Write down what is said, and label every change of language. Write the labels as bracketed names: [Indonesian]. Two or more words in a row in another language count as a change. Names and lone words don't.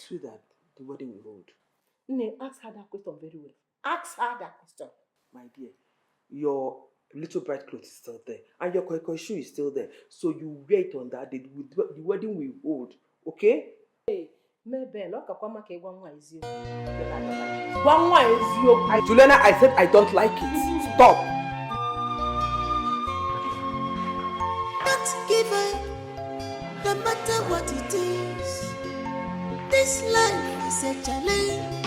[English] See that the wedding will hold. Ne, ask her that question very well. Ask her that question. My dear, your little bright clothes is still there and your koi shoe is still there. So you wait on that. The wedding will hold. Okay? Hey, maybe no kakwama ke gwanwa izio. Juliana, I said I don't like it. Stop. Don't give up, no matter what it is. This life is a challenge.